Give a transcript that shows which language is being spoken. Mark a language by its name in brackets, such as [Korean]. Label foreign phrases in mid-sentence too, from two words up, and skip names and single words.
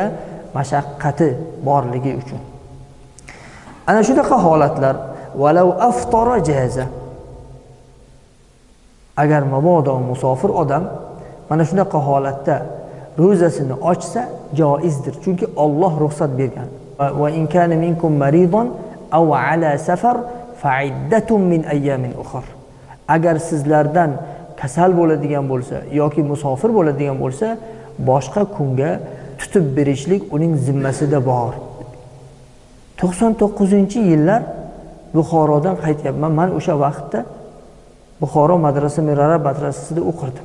[Uzbek] Mashaqqati borligi uchun. Ana shunaqa holatlar [Arabic] ولو أفطر جاز. [Uzbek] Agar mabodo musofir odam mana shunaqa holatda ro'zasini ochsa joizdir. Chunki Alloh ruxsat bergan. [Arabic] وإن كان منكم مريض أو على سفر فعدة من أيام أخر. [Uzbek] Agar sizlardan kasal bo'ladigan bo'lsa yoki musofir bo'ladigan bo'lsa, boshqa kunga tutib berishlik uning zimmasida bor. 99-yillar Buxorodan qaytyapman. Men o'sha vaqtda Buxoro madrasa Mirara madrasasida o'qirdim.